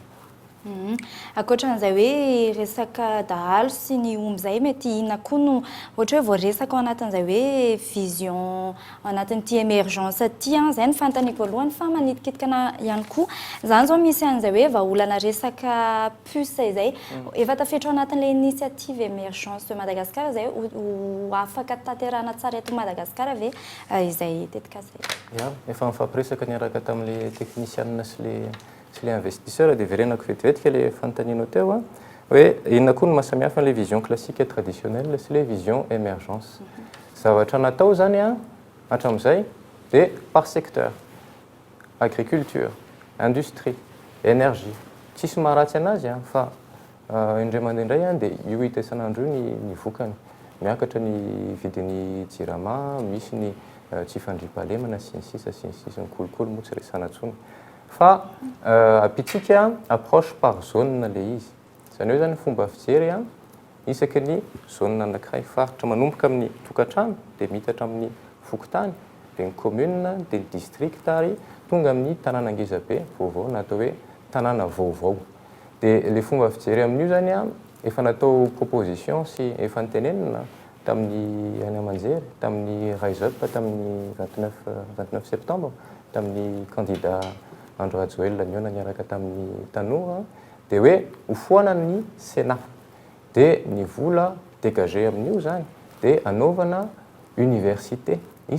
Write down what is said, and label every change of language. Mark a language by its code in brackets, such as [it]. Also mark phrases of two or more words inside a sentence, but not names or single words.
[mg] Ankoatran'izay hoe resaka dahalo sy ny omby zay mety inona koa no ohatra hoe voaresaka ao anatin'izay hoe vision ao anatin'ity émergence ty zay ny fantaniko voalohany fa manitikitikana ihany koa zany zao misy an'izay hoe vahaolana resaka puce izay efa tafiditra ao anatin'le [fr] initiative émergence de Madagascar [mg] zay ho afaka tanterahana tsara eto Madagasikara ve izay tetika zay efa mifampiresaka niaraka tamin'le technicienne sy le investisseur dia verenako vetivetika le fanontanianao teo hoe inona koa no mahasamihafa le [fr] vision classique et traditionnelle [mg] sy le [fr] vision émergence [mg] zavatra natao zany hatramin'izay dia [fr] par secteur agriculture industrie énergie [mg] tsisy maharatsy anazy fa indray mandeha indray dia io hita isan'andro io ny vokany miakatra ny vidin'ny jirama misy ny tsy fandriam-pahalemana sy ny sisa ny kolokolo moa tsy resana ntsony fa apitsika [fr] approche par zone [mg] le izy zany hoe zany fomba fijery isaky ny zone anankiray faritra manomboka amin'ny tokantrano dia mitatra amin'ny fokotany dia ny commune dia ny district ary tonga amin'ny tanàna ngezabe vaovao na atao hoe tanàna vaovao dia le fomba fijery amin'io zany efa natao proposition sy efa nitenenina tamin'ny any amanjery tamin'ny [en] rise up [mg] tamin'ny 29 septembre tamin'ny candidat Andro Rajoelina niona niaraka tamin'ny tanora dia hoe hofoana ny Sénat dia ny vola dégagé amin'io zany dia anaovana université isaky